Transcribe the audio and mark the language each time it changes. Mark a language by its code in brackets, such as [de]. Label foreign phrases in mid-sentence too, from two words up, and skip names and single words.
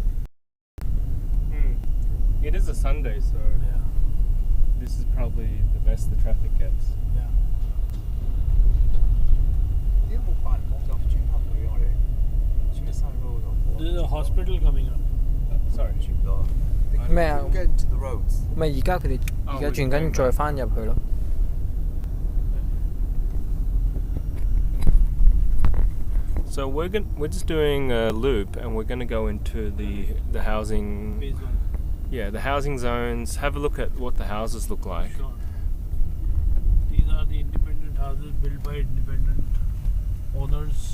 [en] It is a Sunday, so Yeah, this is probably the best the traffic gets. yeah. [yue] 點解冇辦公就轉翻去我哋轉一山 road [en] There is a hospital coming up. Sorry. [yue] 轉唔到啊？咩啊？ [en] Get into the roads. [yue] 咪而家佢哋而家轉緊再翻入去咯。 [en] So we're just doing a loop, and we're going to go into the housing. Phase 1. Yeah, the housing zones. Have a look at what the houses look like. Sure. These are the independent houses built by independent owners.